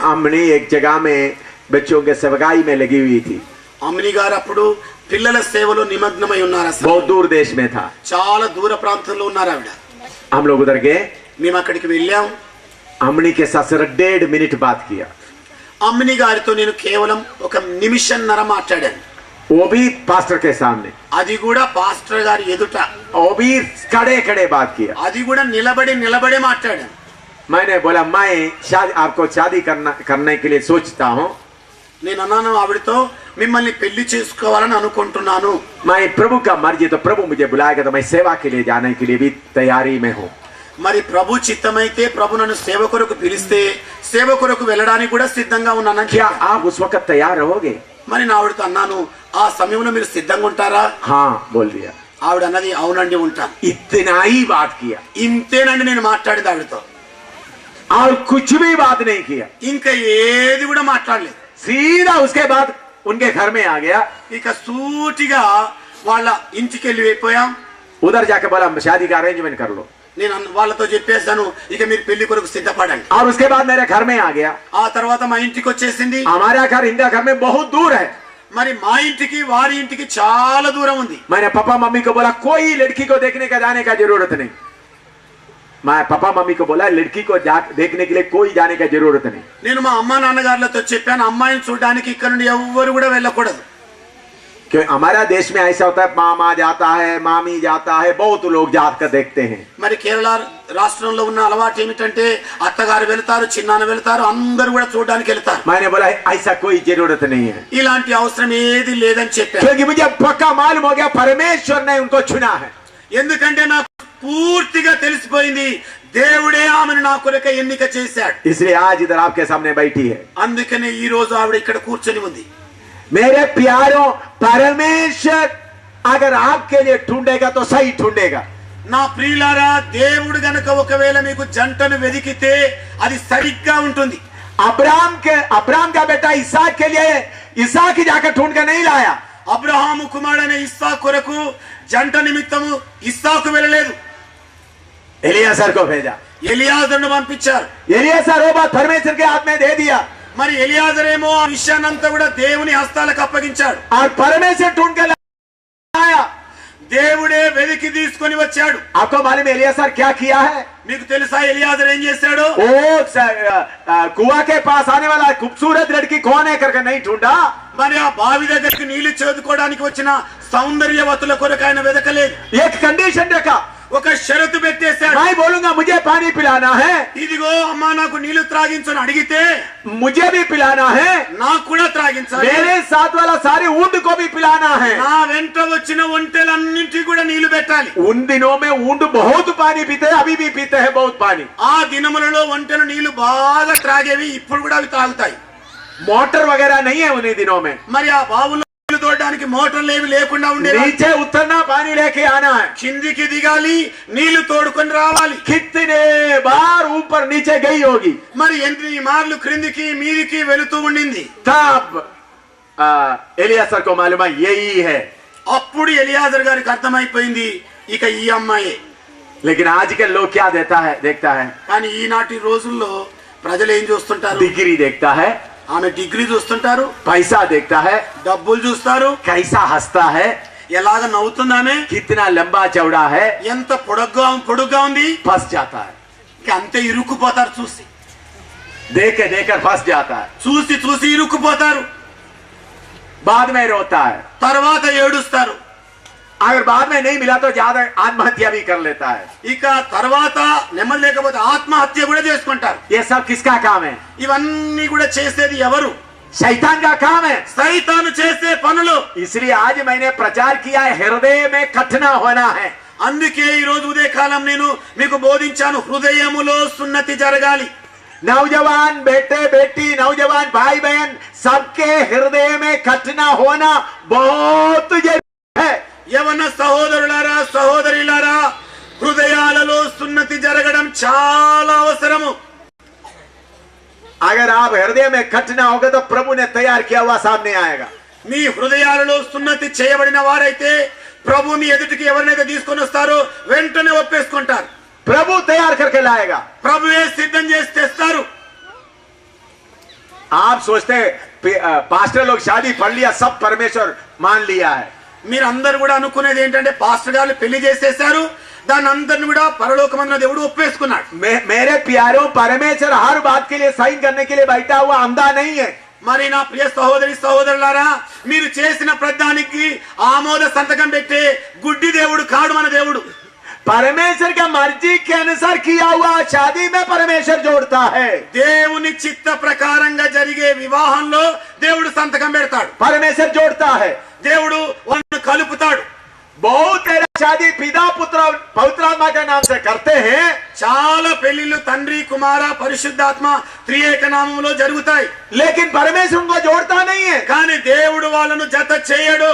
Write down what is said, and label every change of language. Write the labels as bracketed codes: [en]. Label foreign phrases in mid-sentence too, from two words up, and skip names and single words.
[hi] अम्मनी एक जगह में बच्चों के सेवकाई में लगी हुई थी। [te] అమ్మిని గారు అప్పుడు పిల్లల సేవలో నిమగ్నమై ఉన్నారు. అసలు [hi] बहुत दूर देश में था। [te] చాలా దూర ప్రాంతంలో ఉన్నారు ఆవిడ. [hi] हम लोग उधर गए। [te] మేము అక్కడికి వెళ్ళాం. [hi] अम्मनी के साथ सिर्फ 1.5 मिनट बात किया। [te] అమ్మిని గారితో నేను కేవలం 1 నిమిషంన్నర మాట్లాడాను. [hi] वो भी पास्टर के सामने, [te] అది కూడా పాస్టర్ గారి ఎదుట. [hi] वो भी खड़े खड़े बात किया। [te] అది కూడా నిలబడే మాట్లాడాను. [hi] मैंने बोला मैं आपको शादी करने के लिए सोचता हूँ। [te] నేను అన్నాను ఆవిడతో, మిమ్మల్ని పెళ్లి చేసుకోవాలని అనుకుంటున్నాను. [hi] मैं प्रभु का मर्जी तो प्रभु मुझे बुलाएगा तो मैं सेवा के लिए जाने के लिए भी तैयारी में हूँ। [te] మరి ప్రభు చిత్తమైతే ప్రభు నన్ను సేవ కొరకు పిలిస్తే సేవ కొరకు వెళ్ళడానికి కూడా సిద్ధంగా ఉన్నానని [hi] क्या [te] చెప్పాను. [hi] आप उस वक्त तैयार रहोगे? [te] మరి నా ఆవిడతో అన్నాను, ఆ సమయంలో మీరు సిద్ధంగా ఉంటారా? [hi] हाँ बोल दिया। [te] ఆవిడ అన్నది, అవునండి ఉంటాను. [hi] इतना ही बात किया [te] ఇంతేనండి నేను మాట్లాడింది ఆవిడతో. [hi] और कुछ भी बात नहीं किया। [te] ఇంకా ఏది కూడా మాట్లాడలేదు. [hi] सीधा उसके बाद उनके घर में आ गया। [te] ఇక సూటిగా వాళ్ళ ఇంటికి వెళ్ళి అయిపోయాం. [hi] उधर जाके बोला शादी का अरेंजमेंट कर लो। [te] నేను వాళ్ళతో చెప్పేశాను, ఇక మీరు పెళ్లి కొరకు సిద్ధపడండి. [hi] और उसके बाद मेरे घर में आ गया। [te] ఆ తర్వాత మా ఇంటికి వచ్చేసింది. [hi] हमारा घर इनका घर में बहुत दूर है। [te] మరి మా ఇంటికి వారి ఇంటికి చాలా దూరం ఉంది. [hi] मैंने पापा मम्मी को बोला कोई लड़की को देखने का जाने का जरूरत नहीं। मैं पापा मम्मी को बोला लड़की को देखने के लिए कोई जाने का जरूरत नहीं। [te] నేను మా అమ్మా నాన్నగారులతో చెప్పాను, అమ్మాయిని చూడడానికి ఇక్కడ నుండి ఎవ్వరు కూడా వెళ్ళకూడదు. [hi] क्यों हमारा देश में ऐसा होता है, मामा जाता है, मामी जाता है, बहुत लोग जाकर देखते हैं। [te] మరి కేరళ రాష్ట్రంలో ఉన్న అలవాటు ఏమిటంటే అత్తగారు వెళ్తారు, చిన్నాన్న వెళ్తారు, అందరూ కూడా చూడడానికి వెళ్తారు. [hi] मैंने बोला ऐसा कोई जरूरत नहीं है, [te] ఇలాంటి అవసరం ఏది లేదని చెప్పాను. [hi] क्योंकि मुझे पक्का मालूम हो गया परमेश्वर ने उनको चुना है। [te] ఎందుకంటే నాకు పూర్తిగా తెలిసిపోయింది, దేవుడే ఆమెను నా కొరకే ఎన్నిక చేశాడు. [hi] इसलिए आज इधर आपके सामने बैठी है। [te] అందుకనే ఈ రోజు ఆవిడ ఇక్కడ కూర్చొని ఉంది. [hi] मेरे प्यारों, परमेश्वर अगर आपके लिए ढूंढेगा तो सही ढूंढेगा। [te] నా ప్రియులారా, దేవుడు గనక ఒకవేళ మీకు జంటను వెదికితే అది సరిగ్గా ఉంటుంది. [hi] अब्राहम का बेटा इसहाक के लिए इसहाक ही जाकर ढूंढ कर नहीं लाया। [te] అబ్రహాము కుమారుడైన ఇస్సాకు కొరకు జంట నిమిత్తము ఇస్సాకు వెళ్ళలేదు, [hi] एलियाजर को भेजा। [te] ఎలియాజరును పంపించారు। [hi] एलियाजर वो बात परमेश्वर के हाथ में दे दिया [te] మరి ఎలియాజర్ ఏమో ఆ విషయాన్నంతా కూడా దేవుని హస్తాలకు అప్పగించాడు। [hi] और परमेश्वर ढूंढ कर लाया। [te] దేవుడే వెతికి తీసుకొని వచ్చాడు। [hi] आपको मालूम है एलियाजर क्या किया है? [te] మీకు తెలుసా ఎలియాజర్ ఏం చేశాడు? [hi] वो कुआं के पास आने वाला खूबसूरत लड़की कौन है करके नहीं ढूंढा। [te] మరి ఆ బావి దగ్గరికి నీళ్లు చేదుకోవడానికి వచ్చిన సౌందర్యవతుల కొరకు ఆయన వెతకలేదు। [hi] एक कंडीशन रखा, [te] ఒక షరతు పెట్టేశాడు। [hi] मैं बोलूंगा मुझे पानी पिलाना है, [te] ఇదిగో అమ్మా నాకు నీళ్లు త్రాగించని అడిగితే [hi] मुझे भी पिलाना है, [te] నాకు కూడా త్రాగించాలి, [hi] मेरे साथ वाला सारे ऊंट को भी पिलाना है। [te] నా వెంట వచ్చిన ఒంటెలన్నింటికి కూడా నీళ్లు పెట్టాలి। [hi] उन दिनों में ऊंट बहुत पानी पीते हैं, अभी भी पीते हैं बहुत पानी। [te] ఆ దినములలో ఒంటెలు నీళ్లు బాగా త్రాగేవి, ఇప్పుడు కూడా అవి తాగుతాయి। [hi] मोटर वगैरह नहीं है उन्हीं दिनों में। [te] మరి ఆ బావులో నీళ్లు తోడడానికి మోటార్లు ఏవి లేకుండా ఉండేవి। [hi] नीचे उतरना, पानी लेके आना है। [te] కిందికి దిగాలి, నీళ్లు తోడుకొని రావాలి। [hi] कितने बार ऊपर नीचे गई होगी। [te] మరి ఎన్ని మార్లు క్రిందికి మీదికి వెళుతూ ఉండింది। [hi] तब एलियाजर को मालूम है यही है। [te] అప్పుడు ఎలియాజర్ గారికి అర్థమైపోయింది ఇక ఈ అమ్మాయే। [hi] लेकिन आजकल लोग क्या देखता है? [te] కానీ ఈనాటి రోజుల్లో ప్రజలు ఏం చూస్తుంటారు? [hi] डिग्री देखता है, [te] ఆమె డిగ్రీ చూస్తుంటారు, [hi] पैसा देखता है, [te] డబ్బులు చూస్తారు, [hi] कैसा हंसता है, [te] ఎలాగ నవ్వుతుంది ఆమె, [hi] कितना लंबा चौड़ा है, [te] ఎంత పొడుగ్గా ఉంది, [hi] फंस जाता है। [te] ఇక అంతే ఇరుక్కుపోతారు। చూసి [hi] देख फंस जाता है। [te] చూసి ఇరుక్కుపోతారు। [hi] बाद में रोता है, [te] తర్వాత ఏడుస్తారు। [hi] अगर बाद में नहीं मिला तो ज्यादा आत्महत्या भी कर लेता है। [te] ఇక తర్వాత నెమ్మది లేకపోతే ఆత్మహత్య కూడా చేసుకుంటారు। [hi] ये सब किसका काम है? [te] ఇవన్నీ కూడా చేసేది ఎవరు? [hi] शैतान का काम है। [te] సైతాను చేసే పనులు। [hi] इसलिए आज मैंने प्रचार किया है, हृदय में कठिना होना है। [te] అందుకే ఈ రోజు ఉదయకాలం నేను మీకు బోధించాను, హృదయములో సున్నతి జరగాలి। [hi] नौजवान बेटे बेटी, नौजवान भाई बहन, सबके हृदय में कठिना होना बहुत जरूरी है। [te] యవన సహోదరులారా సహోదరులారా, హృదయాలలో సున్నతి జరగడం చాలా అవసరము। [hi] अगर आप हृदय में कठिना होगा तो प्रभु ने तैयार किया हुआ सामने आएगा। [te] మీ హృదయాలలో సున్నతి చేయబడిన వారైతే ప్రభు మీ ఎదుటికి ఎవరినైతే తీసుకొని వస్తారో వెంటనే ఒప్పేసుకుంటారు। [hi] प्रभु तैयार करके लाएगा। [te] ప్రభువే సిద్ధం చేసి తెస్తారు। [hi] आप सोचते पास्टर लोग शादी पढ़ लिया, सब परमेश्वर मान लिया है। [te] మీరు అందరు కూడా అనుకునేది ఏంటంటే పాస్టర్ గారు పెళ్లి చేసేసారు, దాన్ని అందరిని కూడా పరలోకమందున దేవుడు ఒప్పేసుకున్నాడు। [hi] मेरे प्यारों, परमेश्वर हर बात के लिए साइन करने के लिए बैठा हुआ अंधा नहीं है। [te] మరి నా ప్రియ సహోదరి సహోదరులారా, మీరు చేసిన ప్రతిదానికి ఆమోద సంతకం పెట్టే గుడ్డి దేవుడు కాడు మన దేవుడు। [hi] परमेश्वर का मर्जी के अनुसार किया हुआ शादी में परमेश्वर जोड़ता है। [te] దేవుని చిత్త ప్రకారంగా జరిగే వివాహంలో దేవుడు సంతకం పెడతాడు। [hi] परमेश्वर जोड़ता है, [te] దేవుడు వాళ్ళను కలుపుతాడు। [hi] बहुत तेरा शादी पिता पुत्र पवित्र आत्मा के नाम से करते हैं। [te] చాలా పెళ్లిళ్ళు తండ్రి కుమార పరిశుద్ధాత్మ త్రియేక నామములో జరుగుతాయి। [hi] लेकिन परमेश्वर उनको जोड़ता नहीं है। [te] కానీ దేవుడు వాళ్ళను జత చేయడు।